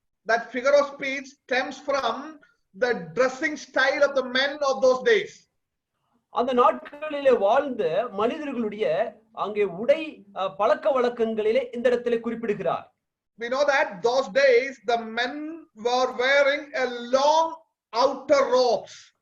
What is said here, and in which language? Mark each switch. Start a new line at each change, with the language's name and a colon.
English: That figure of speech stems from the dressing style of the men of those days.
Tamil: அந்த நாட்களிலே வாழ்ந்த மனிதர்களுடைய அங்கே உடை பழக்க வழக்கங்களிலே இந்த இடத்திலே குறிப்பிடுகிறார்.
English: We know that those days the men were wearing a long outer robes.